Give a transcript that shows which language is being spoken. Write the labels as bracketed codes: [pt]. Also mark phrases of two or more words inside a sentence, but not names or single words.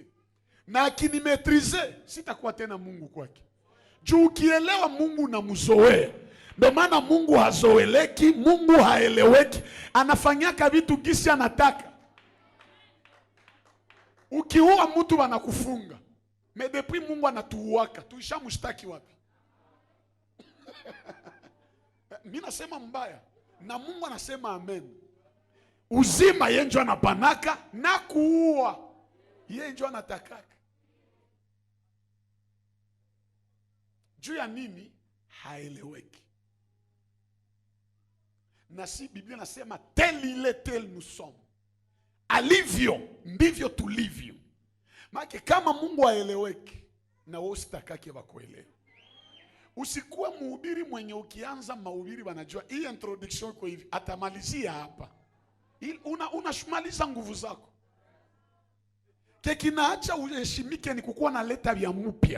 [sw] Na akinimetrize sitakuwa tena Mungu kwake. Juu ukielewa Mungu na mzoea. Ndio maana Mungu hazoeleki, Mungu haeleweki. Anafanyaka vitu gisi anataka. Ukiua mtu wanakufunga. [fr] Mais depuis [sw] Mungu anatuuaka, tuishamshtaki wapi? Mimi nasema mbaya na Mungu anasema amen. Uzima yeye ndio anapanaka na kuua yeye ndio anatakaka. Juu ya nini? Haeleweki. Na si Biblia nasema [fr] tel il est tel nous sommes. [sw] Alivyo ndivyo tulivyo. Maana kama Mungu haeleweki na wewe usitakake wakuelewe. Usikuwe mhubiri mwenye ukianza mahubiri wanajua hii introduction iko hivi atamalizia hapa. Unashumaliza nguvu zako. Kinaacha uheshimike ni kukuwa na leta vya mpya.